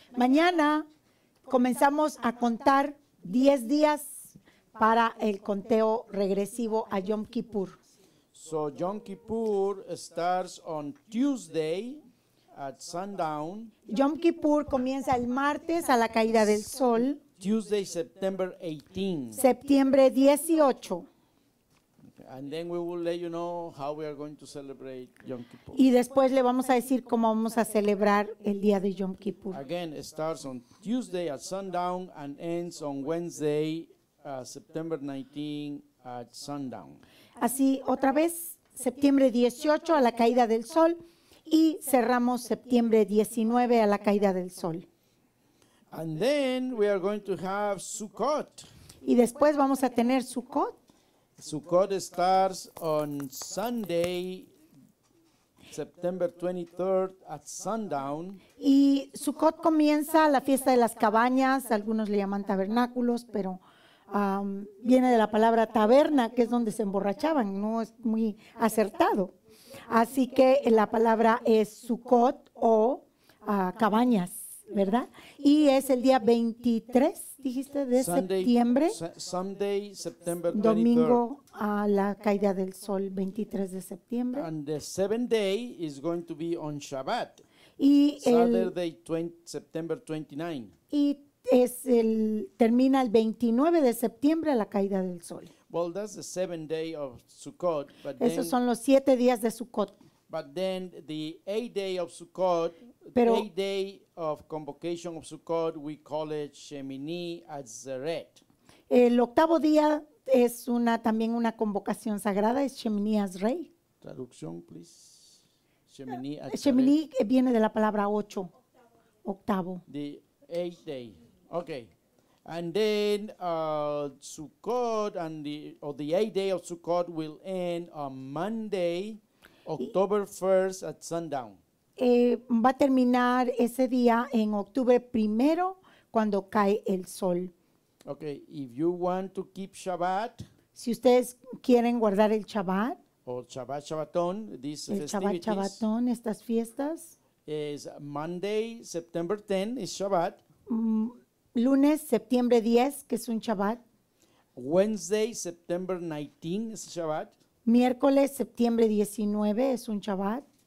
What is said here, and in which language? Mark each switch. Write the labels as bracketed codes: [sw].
[es] Mañana comenzamos a contar 10 días para el conteo regresivo a Yom Kippur. [en] So Yom Kippur starts on Tuesday at sundown. [es] Yom Kippur comienza el martes a la caída del sol, [en] Tuesday, September 18. [es] septiembre 18. [en] And then we will let you know how we are going to celebrate Yom Kippur. [es] Y después le vamos a decir cómo vamos a celebrar el día de Yom Kippur. [en] Again, it starts on Tuesday at sundown and ends on Wednesday, September 19 at sundown. [es] Así, otra vez, septiembre 18 a la caída del sol y cerramos septiembre 19 a la caída del sol. [en] And then we are going to have Sukkot. [es] Y después vamos a tener Sukkot. [en] Sukkot starts on Sunday, September 23rd at sundown. [es] Y Sukkot comienza la fiesta de las cabañas, algunos le llaman tabernáculos, pero viene de la palabra taberna, que es donde se emborrachaban, no es muy acertado. Así que la palabra es Sukkot o cabañas, ¿verdad? Y es el día 23, dijiste, de septiembre, [en] Sunday, September 23rd. [es] domingo a la caída del sol, 23 de septiembre. [en] And the seventh day is going to be on Shabbat, [es] Y [en] Saturday, September 29. [es] y termina el 29 de septiembre a la caída del sol. [en] Well, that's the seventh day of Sukkot, [es] Esos son los 7 días de Sukkot. [en] but then the eighth day of Sukkot, [es] Pero- [en] eighth day of convocation of Sukkot, we call it Shemini Atzeret. [es] El octavo día es también una convocación sagrada, es Shemini Azrei. Traducción, please. Shemini Atzeret. Shemini viene de la palabra 8, octavo. [en] The eighth day. Okay. And then Sukkot the eighth day of Sukkot will end on Monday, October 1st at sundown. [es] Va a terminar ese día en octubre primero, cuando cae el sol. [en] Okay, if you want to keep Shabbat [es] Si ustedes quieren guardar el Shabbat, [en] or Shabbaton, these [es] el Shabbat [en] festivities [es] Shabbatón, estas fiestas, [en] is Monday, September 10 is Shabbat. [es] lunes, septiembre 10, que es un Shabbat, [en] Wednesday, September 19 is Shabbat. [es] miércoles, septiembre 19, es un Shabbat,